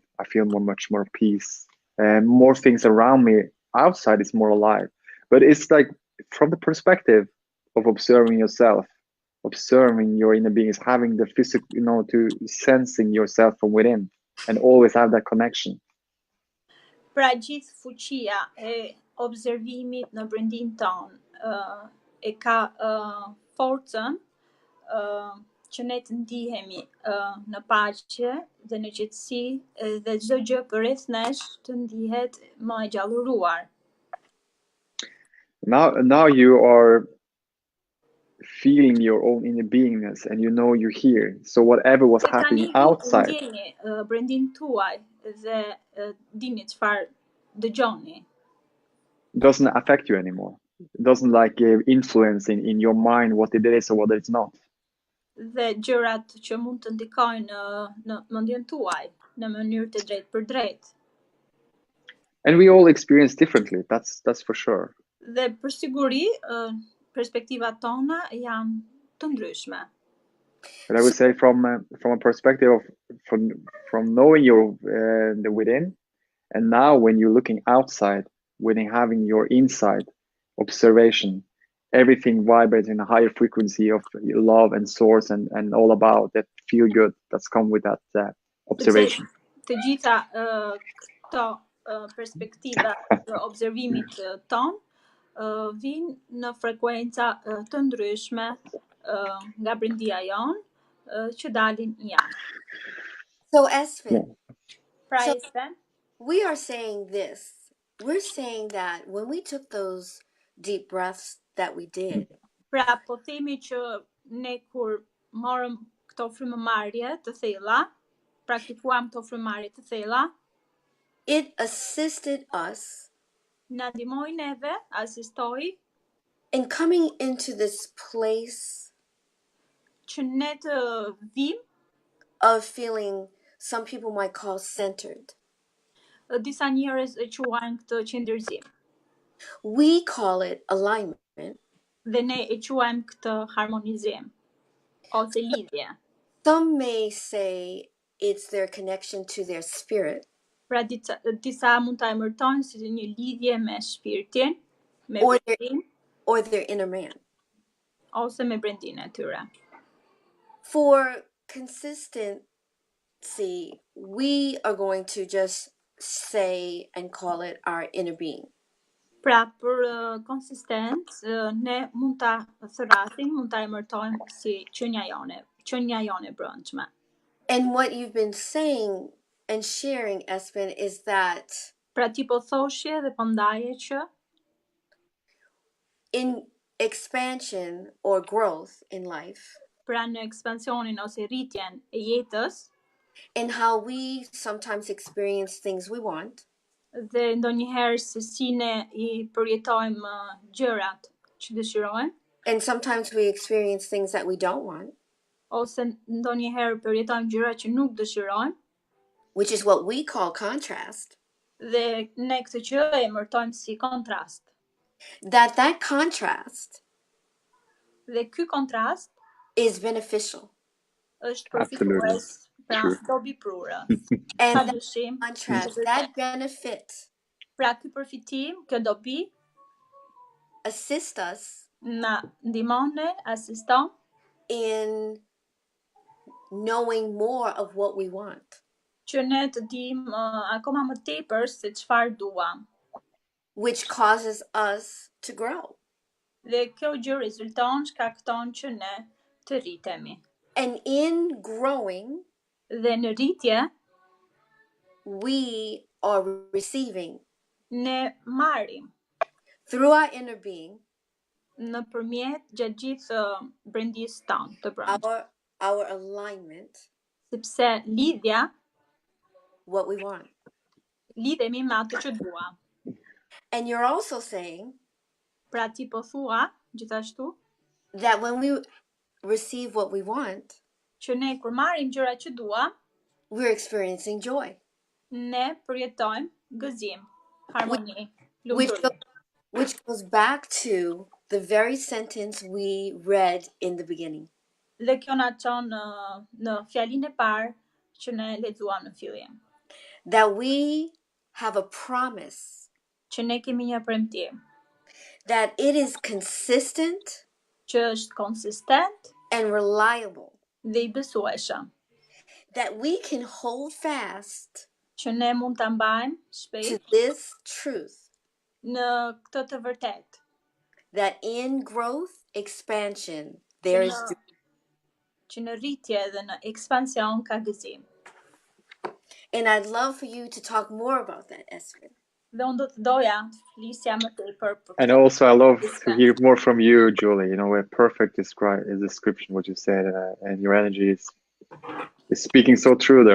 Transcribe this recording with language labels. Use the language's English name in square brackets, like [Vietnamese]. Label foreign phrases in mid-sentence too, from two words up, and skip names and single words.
[English] I feel much more peace and more things around me. Outside is more alive, but it's like from the perspective of observing yourself, observing your inner beings, having the physical, to sensing yourself from within, and always have that connection. [Albanian] Pra gjithë fuqia e observimit në brendin ton e ka forcën që ne të ndihemi në paqe dhe në qetësi dhe çdo gjë përreth nesh të ndihet më e gjalluruar. [English] Now you are feeling your own inner beingness and you're here. So whatever was happening outside. [Albanian] Brendin tuaj dhe dini çfarë dëgjoni. [English] Doesn't affect you anymore. It doesn't like influence in your mind what it is or what it's not. [Albanian] Dhe gjërat që mund të ndikojnë në mendjen tuaj në mënyrë të drejtë për drejtë. [English] And we all experience differently. That's for sure. [Albanian] Dhe për siguri perspektivat tona janë të ndryshme. [English] But I would say from a perspective of from knowing your the within, and now when you're looking outside, when you're having your inside observation, everything vibrates in a higher frequency of love and source and all about that feel good that's come with that observation. [Albanian] Të gjitha këto perspektiva të observimit ton vinë në frekuenca të ndryshme nga brendia jon që dalin janë. [English] So Espen, Espen, we are saying this. We're saying that when we took those deep breaths that we did. [Albanian] Pra po themi që ne kur morëm këto frymëmarrje të thella, praktikuam këto frymëmarrje të thella, [English] it assisted us. [Albanian] Na ndihmoi neve, asistoi [English] in coming into this place [Albanian] që ne të vim [English] of feeling some people might call centered. [Albanian] Disa njerëz e quajnë këtë qëndërzim. [English] We call it alignment. [Albanian] Dhe ne e quajmë këtë harmonizim ose lidhje. [English] Some may say it's their connection to their spirit. [Albanian] Pra disa mund ta emërtojnë si një lidhje me shpirtin, me [English] or [Albanian] brendin, [English] or their inner man. [Albanian] ose me brendin e tyre. [English] For consistency, we are going to just say and call it our inner being. [Albanian] Pra për konsistencë, ne mund ta thërasim, mund ta emërtojmë si qenia jone brendshme. [English] And what you've been saying and sharing, Espen, is that [Albanian] Pra ti po thoshje dhe po ndaje që [English] in expansion or growth in life, [Albanian] pra në ekspansionin ose rritjen e jetës, [English] and how we sometimes experience things we want, [Albanian] dhe ndonjëherë se si ne I përjetojmë gjërat që dëshirojmë, [English] and sometimes we experience things that we don't want, [Albanian] ose ndonjëherë përjetojmë gjëra që nuk dëshirojmë, [English] which is what we call contrast, [Albanian] dhe ne këtë gjë e emërtojmë si kontrast. [English] that contrast [Albanian] Dhe ky kontrast [English] is beneficial. [Albanian] është përfitues, pra dobi prurës. [English] And [Albanian] Pa dyshim, [English] contrast, that benefit, [Albanian] pra ky përfitim, kjo dobi [English] assist us [Albanian] na ndihmon ne, asiston [English] in knowing more of what we want, [Albanian] që ne të dimë akoma më tepër se çfarë duam. [English] which causes us to grow. [Albanian] Dhe kjo gjë rezulton, shkakton që ne të rritemi. [English] And in growing, [Albanian] Dhe në rritje, [English] we are receiving [Albanian] ne marrim [English] through our inner being [Albanian] nëpërmjet gjatë gjithë brendisë tonë të brendshme. [English] our alignment, [Albanian] Sepse lidhja, [English] what we want. [Albanian] lidhemi me atë që duam. [English] And you're also saying [Albanian] Pra ti po thua, gjithashtu, [English] that when we receive what we want, [Albanian] që ne kur marrim gjërat që duam, [English] we're experiencing joy. [Albanian] ne përjetojmë gëzim, harmoni, lumturi. [English] Which goes back to the very sentence we read in the beginning. [Albanian] Dhe kjo na çon në fjalinë e parë që ne lexuam në fillim. [English] That we have a promise. [Albanian] Që ne kemi një premtim. [English] That it is consistent. [Albanian] Që është konsistent. [English] And reliable. [Albanian] Dhe I besueshëm. [English] That we can hold fast. [Albanian] Që ne mund ta mbajmë shpejt. [English] To this truth. [Albanian] Në këtë të vërtet. [English] That in growth, expansion, there is joy. [Albanian] Që në rritje dhe në ekspansion ka gëzim. [English] And I'd love for you to talk more about that, Espen. [Albanian] Dhe unë do të doja të flisja më tepër për. [English] And also I love to hear more from you, Julie. You know, a perfect description what you said, and your energy is speaking so true there.